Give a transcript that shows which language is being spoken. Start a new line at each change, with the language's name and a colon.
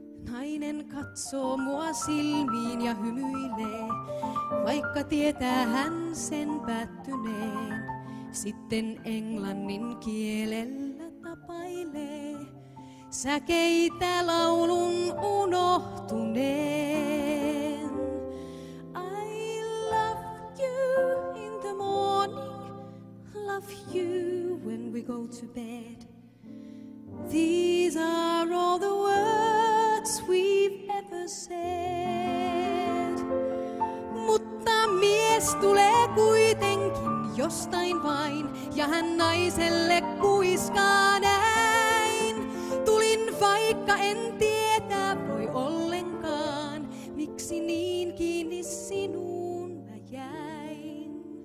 Finnish: Nainen katsoo mua silmiin ja hymyilee, vaikka tietää hän sen päättyneen. Sitten englannin kielellä tapailee, säkeitä laulun unohtuneen.
English: I love you in the morning, love you when we go to bed. These are all the words we've ever said.
Finnish: Mutta mies tulee kuitenkin jostain vain, ja hän naiselle kuiskaa näin. Tulin vaikka en tietää voi ollenkaan, miksi niin kiinni sinuun mä jäin.